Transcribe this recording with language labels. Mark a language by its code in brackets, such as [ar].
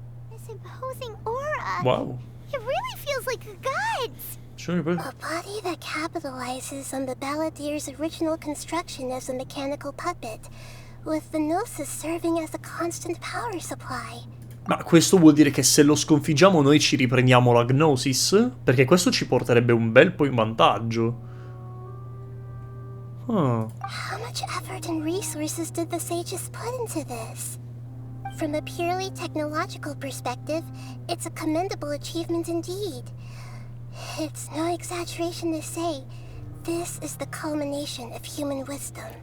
[en] This imposing aura. Wow. It really feels like a god's. [it] Cioè, poi- [en] A body that capitalizes on the Balladeer's original construction as a mechanical puppet, with the Gnosis serving as a constant power supply. [it] Ma questo vuol dire che se lo sconfiggiamo noi ci riprendiamo la Gnosis? Perché questo ci porterebbe un bel po' in vantaggio. Ah. [en] How much effort and resources did the sages put into this? From a purely technological perspective, it's a commendable achievement indeed. It's no exaggeration to say, this is the culmination of human wisdom.